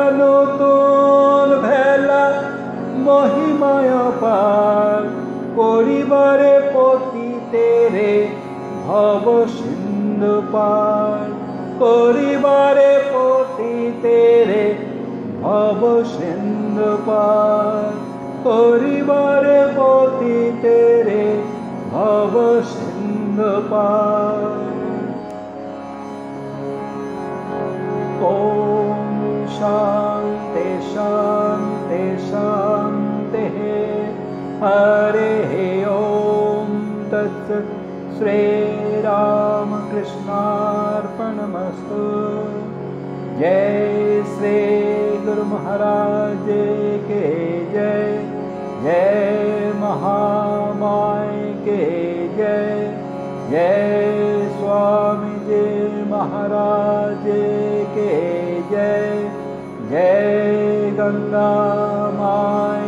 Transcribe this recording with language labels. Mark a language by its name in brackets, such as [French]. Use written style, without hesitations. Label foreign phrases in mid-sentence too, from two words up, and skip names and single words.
[Bangla] নতুন ভেলা মহিমায় পার করিবারে পতিতেরে ভব সিন্ধু পার করিবারে পতিতেরে ভব সিন্ধু পার করিবারে পতিতেরে ভব সিন্ধু পার। [Sanskrit] ओम शांति शांति शांति हरे ओम तत्सत् श्री रामकृष्णार्पणमस्तु। [Hindi] जय श्री गुरु महाराज के जय, जय महामाय के जय, जय स्वामी जी महाराज के जय, जय गंगा माँ